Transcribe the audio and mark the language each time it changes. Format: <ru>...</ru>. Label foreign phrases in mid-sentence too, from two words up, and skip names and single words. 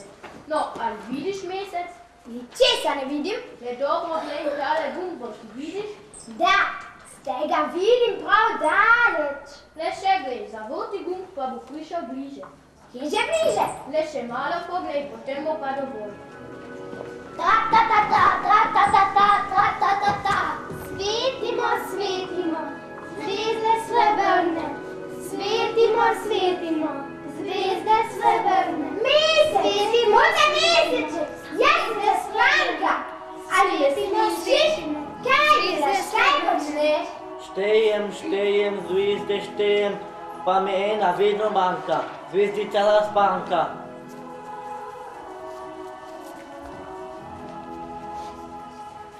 <sl>No, ali vidiš mesec? Ničesa ne vidim. Le dobro glej tale gumbo, ti vidiš? Da, zdaj ga vidim prav daleč. Le še glej, zavrti gumb pa bo prišel bliže. Kje že bliže? Le še malo poglej, potem bo pa dovolj. Tra-ta-ta-ta, tra-ta-ta-ta, tra-ta-ta-ta. Svetimo, svetimo, zvezde srebrne. Svetimo, svetimo, zvezde srebrne. Mesec! Svetimo za meseček! Jaz sem Jaslanka! Ali ti misliš? Kaj delaš? Kaj počneš? Štejem, zvezde štejem, pa mi ena vedno manjka, zvezdica razpanka.</sl>